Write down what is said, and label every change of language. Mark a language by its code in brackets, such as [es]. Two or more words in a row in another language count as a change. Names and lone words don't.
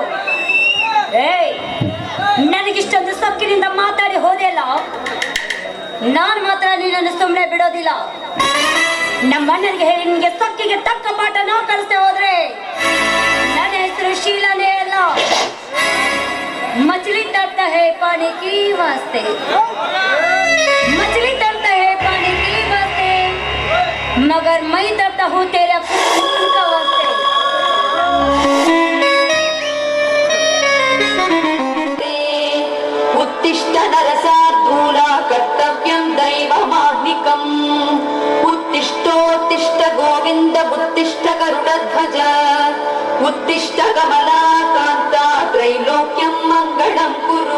[kn] ಏಯ್, ನನಗಿಷ್ಟೊಂದು ಸೊಕ್ಕಿನಿಂದ ಮಾತಾಡಿ ಹೋದೆಯಲ್ಲ, ನಾನು ಮಾತ್ರ ನಿನ್ನನ್ನು ಸುಮ್ಮನೆ ಬಿಡೋದಿಲ್ಲ. ನಮ್ಮ ಅಣ್ಣನಿಗೆ ಹೇಳಿ ನಿನ್ಗೆ ಸೊಕ್ಕಿಗೆ ತಕ್ಕ ಪಾಠ ನಾವು ಕಲಿಸ್ತೇ ಹೋದ್ರೆ ನನ್ನ ಹೆಸರು ಶೀಲಾನೇ ಅಲ್ಲ. [hi] मछली तरता है पानी की वास्ते, मछली तरता है पानी की वास्ते, मगर मैं तरता हूँ तेरे खून का वास्ते. [sa] उत्तिष्ठ नरसार्दूला कर्तव्यं दैवमाह्निकम्. उत्तिष्ठोत्तिष्ठ गोविन्द उत्तिष्ठ गरुडध्वज उत्तिष्ठ कमलाकान्ता त्रैलोक्यं मङ्गलं कुरु.